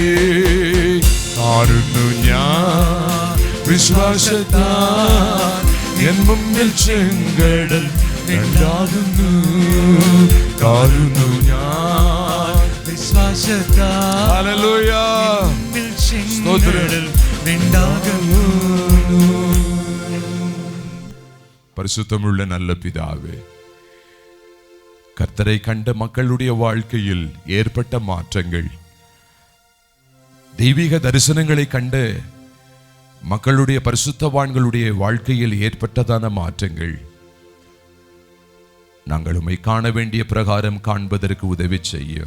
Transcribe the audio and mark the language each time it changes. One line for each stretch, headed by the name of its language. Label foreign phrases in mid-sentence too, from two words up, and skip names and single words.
Malayalam: കാണുന്നു ഞാൻ വിശ്വാസത്താൽ എൻ മുമ്പിൽ ചെങ്കടൽ രണ്ടാകുന്നു. കാണുന്നു ഞാൻ വിശ്വാസത്താൽ ഹല്ലേലൂയ ചെങ്കടൽ രണ്ടാകുന്നു.
Tamil: பரிசுத்தமுள்ள நல்ல பிதாவே, கர்த்தரை கண்ட மக்களுடைய வாழ்க்கையில் ஏற்பட்ட மாற்றங்கள், தெய்வீக தரிசனங்களை கண்ட மக்களுடைய பரிசுத்தவான்களுடைய வாழ்க்கையில் ஏற்பட்டதான மாற்றங்கள் நாங்கள் உம்மை காண வேண்டிய பிரகாரம் காண்பதற்கு உதவி செய்யும்.